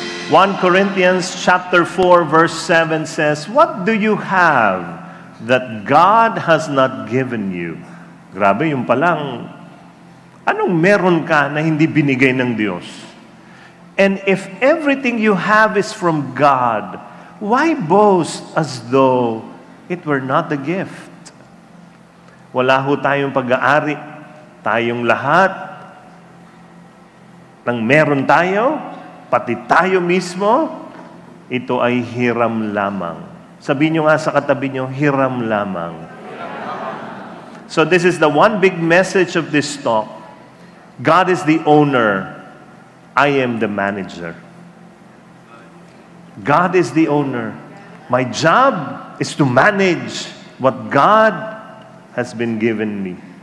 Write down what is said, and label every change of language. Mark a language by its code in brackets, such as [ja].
[en] 1 Corinthians chapter 4 verse 7 says, what do you have that God has not given you? [tl] Grabe, yung palang, anong meron ka na hindi binigay ng Diyos? [en] And if everything you have is from God, why boast as though it were not a gift? [tl] Wala ho tayong pag-aari. Tayong lahat ng meron tayo, pati tayo mismo, ito ay hiram lamang. Sabihin nyo nga sa katabi nyo, hiram lamang. [en] So this is the one big message of this talk. God is the owner. I am the manager. God is the owner. My job is to manage what God has been given me.